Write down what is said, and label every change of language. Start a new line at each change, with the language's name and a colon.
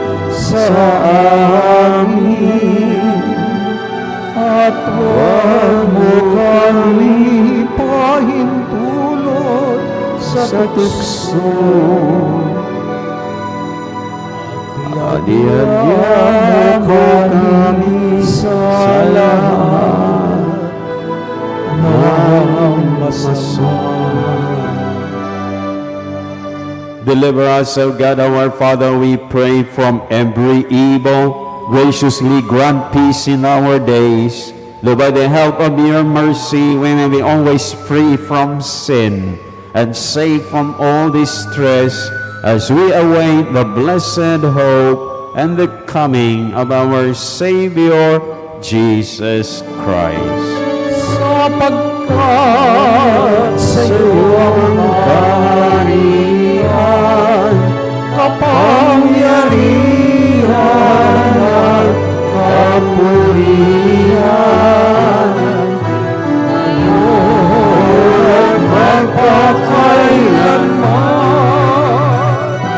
Filipino: sa amin at huwag mo kami pahintulot sa tukso. Adiyan mo kami sa lahat ng masama.
English: Deliver us, O God, our Father, we pray, from every evil. Graciously grant peace in our days. Lord, by the help of your mercy, we may be always free from sin and safe from all distress, as we await the blessed hope and the coming of our Savior, Jesus Christ.
Filipino: Sapagkat sa iyo ang kaharian, kapangyarihan at kapurihan, ngayon at magpakailanman.